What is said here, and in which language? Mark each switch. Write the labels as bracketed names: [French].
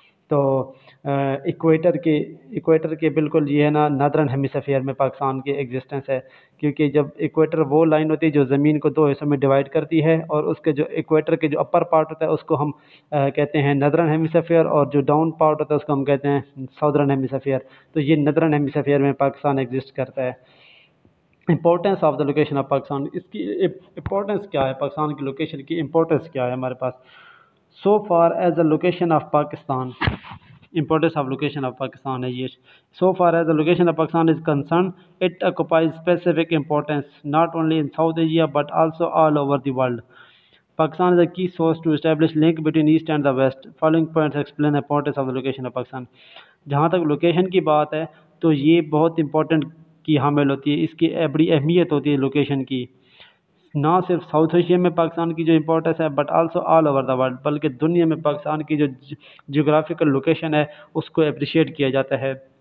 [Urdu] تو ایکویٹر کے بالکل یہ ہے نا نادرن ہیمیسفیئر میں پاکستان کی ایگزسٹنس ہے، کیونکہ جب ایکویٹر وہ لائن ہوتی ہے جو زمین کو 2 حصوں میں ڈیوائڈ کرتی ہے، اور اس کے جو ایکویٹر کے جو اپر پارٹ ہوتا ہے اس کو ہم کہتے ہیں نادرن ہیمیسفیئر، اور جو ڈاؤن پارٹ ہوتا ہے اس کو ہم کہتے ہیں ساؤدرن ہیمیسفیئر. تو یہ نادرن ہیمیسفیئر میں پاکستان ایگزسٹ کرتا ہے. [English] importance of the location of Pakistan, [Urdu] اس کی امپورٹنس کیا ہے؟ پاکستان کی لوکیشن کی امپورٹنس کیا ہے ہمارے پاس؟ [English] so far as a location of Pakistan, importance of location of Pakistan [Urdu] ہے یہ. [English] So far as the location of Pakistan is concerned, it occupies specific importance not only in South Asia but also all over the world. Pakistan is a key source to establish link between East and the West. Following points explain the importance of the location of Pakistan. [Urdu] جہاں تک location کی بات ہے تو یہ بہت important کی حامل ہوتی ہے، اس کی بڑی اہمیت ہوتی ہے لوکیشن کی، نہ صرف ساؤتھ ایشیا میں پاکستان کی جو امپورٹنس ہے [English] but also all over the world, [Urdu] بلکہ دنیا میں پاکستان کی جو جیوگرافیکل لوکیشن ہے اس کو اپریشیٹ کیا جاتا ہے.